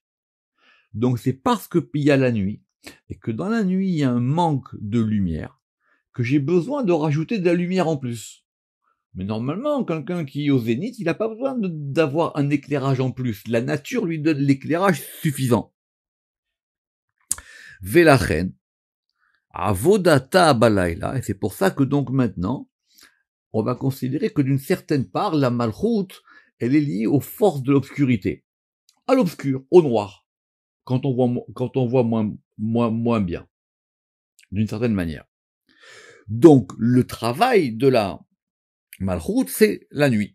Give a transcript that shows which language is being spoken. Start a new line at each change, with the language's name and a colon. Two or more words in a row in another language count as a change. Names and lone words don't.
French: Donc, c'est parce qu'il y a la nuit, et que dans la nuit, il y a un manque de lumière, que j'ai besoin de rajouter de la lumière en plus. Mais normalement, quelqu'un qui est au zénith, il n'a pas besoin d'avoir un éclairage en plus. La nature lui donne l'éclairage suffisant.
Hebrew: ולכן עבודתה בלילה,
French: et c'est pour ça que donc maintenant, on va considérer que d'une certaine part, la malchoute, elle est liée aux forces de l'obscurité. À l'obscur, au noir. Quand on voit moins bien. D'une certaine manière. Donc, le travail de la malchoute, c'est la nuit.